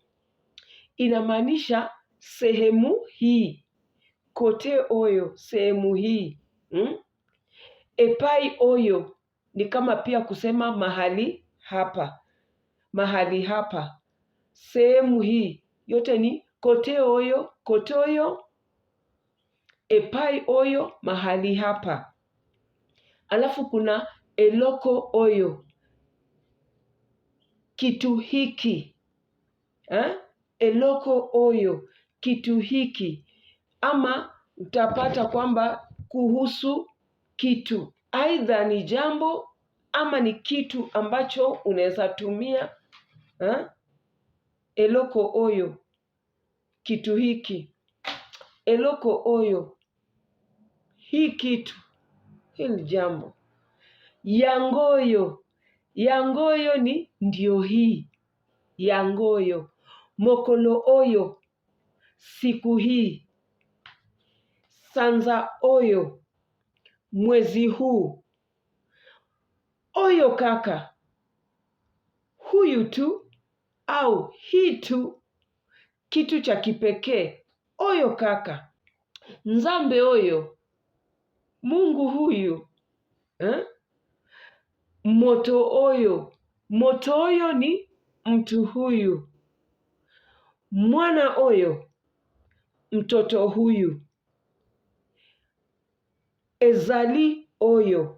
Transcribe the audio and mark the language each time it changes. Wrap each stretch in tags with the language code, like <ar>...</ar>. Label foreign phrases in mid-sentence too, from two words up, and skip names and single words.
<sw>Inamaanisha sehemu hii.</sw> <ln>Kote OYO,</ln> <sw>sehemu hii.</sw> <ln>Epai OYO</ln> <sw>ni kama pia kusema mahali hapa. Mahali hapa. Sehemu hii. Yote ni</sw> <ln>kote OYO, kotoyo. Epai OYO,</ln> <sw>mahali hapa. Alafu kuna</sw> <ln>eloko OYO.</ln> <sw>Kitu hiki.</sw> <ln>Eloko OYO.</ln> <sw>Kitu hiki. Ama utapata kwamba kuhusu kitu. Aidha ni jambo ama ni kitu ambacho unaweza tumia.</sw> <ln>Eloko OYO.</ln> <sw>Kitu hiki.</sw> <ln>Eloko OYO.</ln> <sw>Hii kitu. Hii ni jambo. Yangoyo. Yangoyo ni ndio hii.</sw> <ln>Yangoyo. Mokolo OYO.</ln> <sw>Siku hii.</sw> <ln>Sanza OYO.</ln> <sw>Mwezi huu.</sw> <ln>OYO kaka.</ln> <sw>Huyu tu au hii tu. Kitu cha kipekee.</sw> <ln>OYO kaka. Nzambe OYO.</ln> <sw>Mungu huyu.</sw> <ln>Moto OYO. Moto OYO</ln> <sw>ni mtu huyu.</sw> <ln>Mwana OYO.</ln> <sw>Mtoto huyu.</sw> <ln>Ezali OYO.</ln>